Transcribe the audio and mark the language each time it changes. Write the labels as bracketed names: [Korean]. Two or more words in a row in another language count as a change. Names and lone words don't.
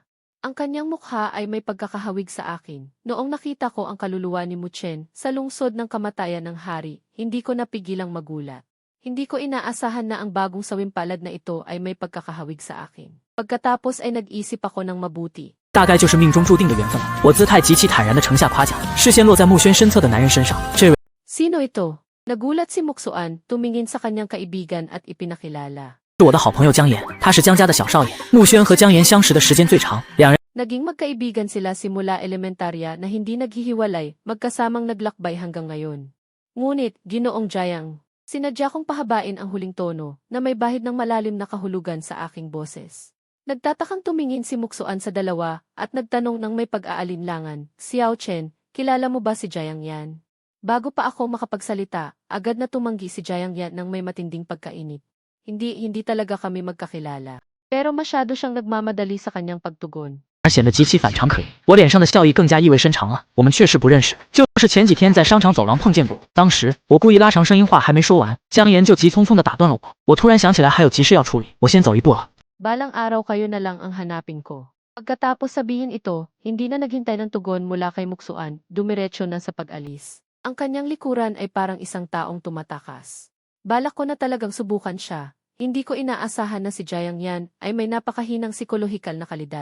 [Filipino] Ang kanyang mukha ay may pagkakahawig sa akin. Noong nakita ko ang kaluluwa ni Muchen sa lungsod ng kamatayan ng hari, hindi ko napigilang magulat. Hindi ko inaasahan na ang bagong sawimpalad na ito ay may pagkakahawig sa akin. Pagkatapos ay nag-isip ako ng mabuti. [Chinese] 大概就是命中注定的缘分了。我姿态极其坦然地呈下夸奖，视线落在穆轩身侧的男人身上。这位 [Filipino] Sino ito? Nagulat si Muksuan, tumingin sa kanyang kaibigan at ipinakilala. [Chinese] 是我的好朋友江岩，他是江家的小少爷。穆轩和江岩相识的时间最长，两人 [Filipino] Naging magkaibigan sila simula elementarya na hindi naghihiwalay, magkasamang naglakbay hanggang ngayon. Ngunit, Ginoong Jayang, sinadya kong pahabain ang huling tono na may bahid ng malalim na kahulugan sa aking boses. Nagtatakang tumingin si Muksuan sa dalawa at nagtanong ng may pag-aalinlangan, Xiao Chen, kilala mo ba si Jayang yan? Bago pa ako makapagsalita, agad na tumanggi si Jayang yan ng may matinding pagkainip. Hindi talaga kami magkakilala. Pero masyado siyang nagmamadali sa kanyang pagtugon. [Chinese] 而显得极其反常可疑。我脸上的笑意更加意味深长了。我们确实不认识，就是前几天在商场走廊碰见过。当时我故意拉长声音，话还没说完，江岩就急匆匆地打断了我。我突然想起来还有急事要处理，我先走一步了。 [Filipino] Balang araw kayo na lang ang hanapin ko. Pagkatapos sabihin ito, hindi na naghintay ng tugon mula kay Muksuan, dumiretso na sa pag-alis. Ang kanyang likuran ay parang isang taong tumatakas. Balak ko na talagang subukan siya. Hindi ko inaasahan na si Jayang yan ay may napakahinang psikolohikal na kalidad.